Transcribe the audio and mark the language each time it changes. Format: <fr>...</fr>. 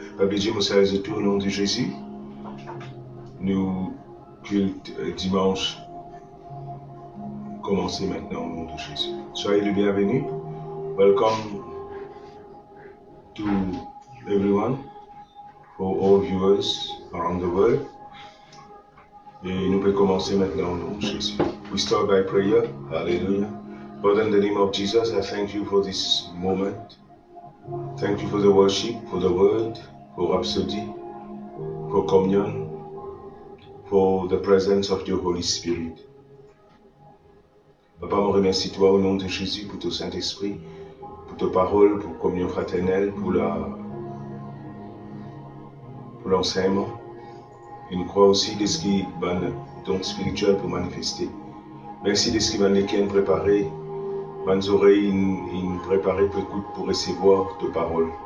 <fr>Papa Dieu, mes frères et tout, au nom de Jésus, nous culte dimanche. Commencez maintenant au nom de Jésus. Soyez le bienvenu.</fr> <en>Welcome to everyone, for all viewers around the world.</en> <fr>Et nous pouvons commencer maintenant au nom de Jésus.</fr> <en>We start by prayer. Hallelujah. Father, in the name of Jesus, I thank you for this moment. Thank you for the worship, for the word, for Rhapsody, for communion, for the presence of your Holy Spirit.</en> <fr>Papa, je remercie toi au nom de Jésus pour ton Saint-Esprit, pour ta parole, pour communion fraternelle, pour l'enseignement. Et nous croyons aussi de ce qui va don spirituel pour manifester. Merci de ce qui va nous préparer, nos oreilles préparées pour écouter, pour recevoir ta parole.</fr>